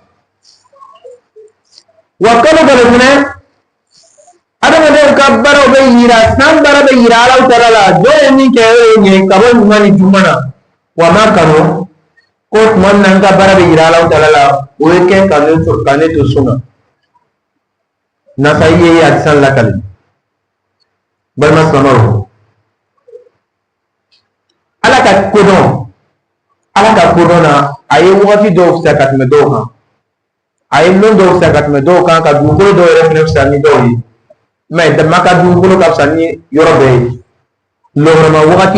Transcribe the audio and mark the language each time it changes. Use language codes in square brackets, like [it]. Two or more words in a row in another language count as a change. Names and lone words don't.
[bm] wa kalo dɔ de fɛnɛ adamadenw ka baaraw bɛ yira san baara bɛ yira Alahu Taala la dɔw ye min kɛ o ye ɲɛ ka bɔ ɲuman ni juguman na wa n ma kanu ko tuma min na n ka baara bɛ yira Alahu Taala la o ye kɛ ka ne to sun na nasa i ye hadisan lakale balima silamɛw ala ka kodɔn na a ye wagati dɔw fisaya ka tɛmɛ dɔw kan a ye lon dɔw fisaya ka tɛmɛ dɔw kan ka dugukolo dɔw yɛrɛ fɛnɛ fisaya ni dɔw ye mais dama ka dugukolo ka fisa ni yɔrɔ bɛɛ ye lɔgɔrɔma wagati